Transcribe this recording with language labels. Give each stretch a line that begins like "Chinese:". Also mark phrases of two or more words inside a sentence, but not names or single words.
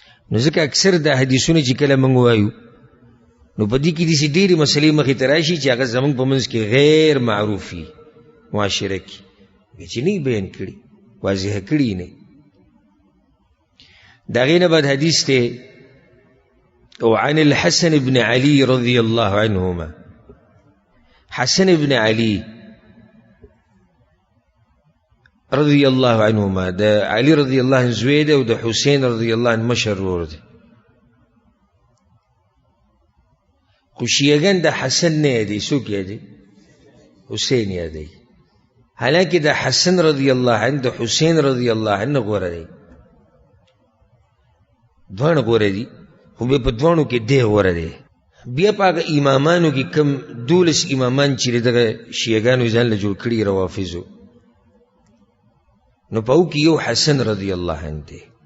Pashto: نو ځکه اکثر دا حدیثونه چې کله موږ وایو نو په دې کې داسې ډېرې مسلې مخې ته راشي چې هغه زموږ په منځ کې غیر معروف وي معاشره کې چې نه بیان کړي واضح کړي نه. د هغې نه بعد حدیث دی
Arabic: وعن الحسن بن علي رضي الله عنهما.
Pashto: حسن بن علي
Arabic: رضي الله عنهما
Pashto: د علي
Arabic: رضي الله عنه
Pashto: زوی دی او د حسین
Arabic: رضي الله عنه
Pashto: مشر ورور دی. خو شیعګان د حسن نه یادوي، څوک یادوي؟ حسین یادوي. حالانکه د حسن
Arabic: رضي الله عنه
Pashto: د حسین
Arabic: رضي الله عنه
Pashto: غوره دی، دواړه غوره دي، خو بیا په دواړو کې دی غوره دی. بیا په هغه امامانو کې کم 12 امامان چې دغه شیعګانو ځان له جوړ کړي روافضو، نو په هغو کې یو حسن
Arabic: رضی الله عنه
Pashto: دی.